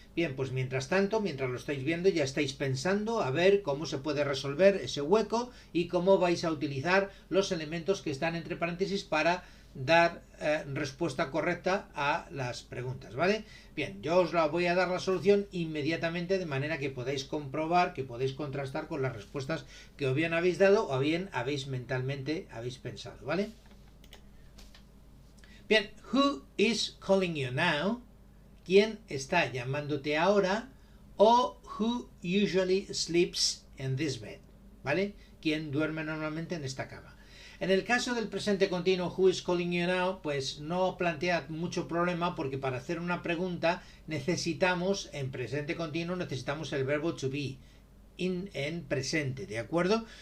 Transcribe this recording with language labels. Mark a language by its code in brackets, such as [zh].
[es] Bien, pues mientras tanto, mientras lo estáis viendo, ya estáis pensando a ver cómo se puede resolver ese hueco y cómo vais a utilizar los elementos que están entre paréntesis para dar respuesta correcta a las preguntas, ¿vale? Bien, yo os la voy a dar la solución inmediatamente de manera que podáis comprobar, que podéis contrastar con las respuestas que o bien habéis dado o bien mentalmente habéis pensado, ¿vale? [en] Bien, who is calling you now? [es] ¿Quién está llamándote ahora? O [en] who usually sleeps in this bed, [es] ¿vale? ¿Quién duerme normalmente en esta cama? En el caso del presente continuo, [en] who is calling you now, [es] pues no plantea mucho problema porque para hacer una pregunta necesitamos, en presente continuo, necesitamos el verbo to be, en presente, ¿de acuerdo?